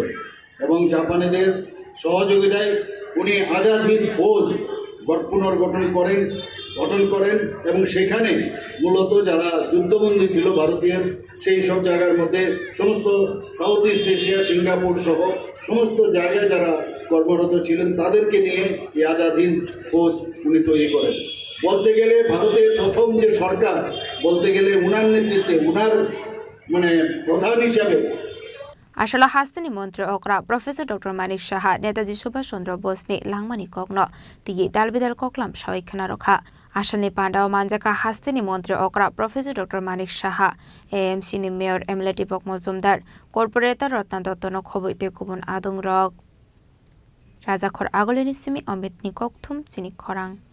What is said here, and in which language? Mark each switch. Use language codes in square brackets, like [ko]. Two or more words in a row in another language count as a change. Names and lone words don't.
[bn] এবং জাপানিদের সহযোগিতায় উনি আজাদ হিন্দ ফৌজ পুনর্গঠন করেন এবং সেখানে মূলত যারা যুদ্ধবন্দী ছিল ভারতীয়, সেই সব জায়গার মধ্যে সমস্ত সাউথ ইস্ট এশিয়া, সিঙ্গাপুর সহ সমস্ত জায়গায় যারা কর্মরত ছিলেন, তাদেরকে নিয়ে এই আজাদ হিন্দ ফৌজ উনি তৈরি করেন। বলতে গেলে ভারতের প্রথম যে সরকার, বলতে গেলে উনার নেতৃত্বে, উনার প্রধান হিসাবে [trp] आशाला हास्तिनी मन्त्री अक्रा प्रोफेसर डॉक्टर मानिक साहा नेताजी सुभाष चन्द्र बोसनि लांमानि कग्न तिगि दालबिदाल कक्लाम सावैखाना रखा आसामनि पान्डाव मानजाका हास्तिनी मन्त्री अक्रा प्रोफेसर डॉक्टर मानिक साहा एएमसीनि मेयर एमएलए दीपक मजुमदार कर्पोरेटर रत्ना दत्तनो खबैते गुबुन आदुं रक राजाखर आगोलिनि सिमि अमितनि कक्थुम चिनि खरां